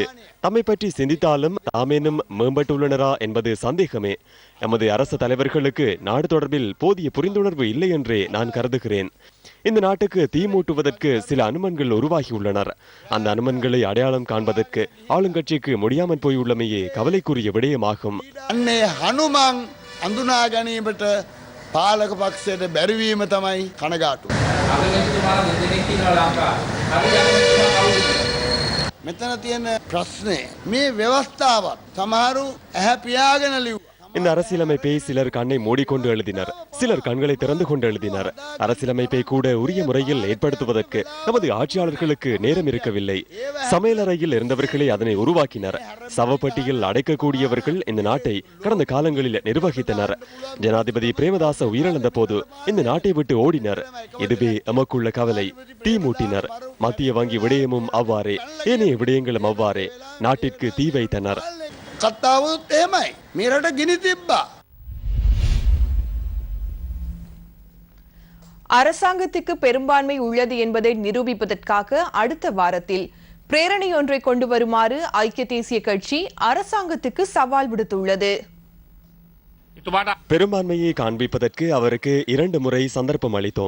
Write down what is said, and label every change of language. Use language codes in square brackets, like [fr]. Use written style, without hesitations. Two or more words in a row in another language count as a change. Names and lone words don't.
[ta] தம்மை பற்றி சிந்தித்தாலும் தாமேனும் மேம்பட்டுள்ளனரா என்பது சந்தேகமே. எமது அரசு தலைவர்களுக்கு நாடு தொடர்பில் போதிய புரிந்துணர்வு இல்லை என்றே நான் கருதுகிறேன். இந்த நாட்டுக்கு தீ மூட்டுவதற்கு சில அனுமன்கள் உருவாகியுள்ளனர். அந்த அனுமன்களை அடையாளம் காண்பதற்கு ஆளுங்கட்சிக்கு முடியாமல் போயுள்ளமையே கவலைக்குரிய விடயமாகும். [si] පාලක පක්ෂයට බැරිවීම තමයි කනගාටුව. මෙතන තියෙන ප්‍රශ්නේ මේ ව්‍යවස්ථාවත් සමහරු ඇහැ පියාගෙන ලිව්වා. [ta] இந்த அரசியலமைப்பை சிலர் கண்ணை மூடிக்கொண்டு எழுதினர், சிலர் கண்களை திறந்து கொண்டு எழுதினர். அரசியலமைப்பை கூட உரிய முறையில் ஏற்படுத்துவதற்கு நமது ஆட்சியாளர்களுக்கு நேரம் இருக்கவில்லை. சமையலறையில் இருந்தவர்களே அதனை உருவாக்கினர். சவப்பட்டியில் அடைக்கக்கூடியவர்கள் இந்த நாட்டை கடந்த காலங்களில் நிர்வகித்தனர். ஜனாதிபதி பிரேமதாச உயிரிழந்த போது இந்த நாட்டை விட்டு ஓடினர். இதுவே எமக்குள்ள கவலை. தீ மூட்டினர். மத்திய வங்கி விடயமும் அவ்வாறே, ஏனைய விடயங்களும் அவ்வாறே நாட்டிற்கு தீ வைத்தனர். [si] කතාවත් එහෙමයි. මේ රට ගිනි තිබ්බා. [ta] அரசாங்கத்துக்கு பெரும்பான்மை உள்ளது என்பதை நிரூபிப்பதற்காக அடுத்த வாரத்தில் பிரேரணை ஒன்றை கொண்டு வருமாறு ஐக்கிய தேசிய கட்சி அரசாங்கத்துக்கு சவால் விடுத்துள்ளது. பெரும்பான்மையை காண்பிப்பதற்கு அவருக்கு 2 முறை சந்தர்ப்பம் அளித்தோம்.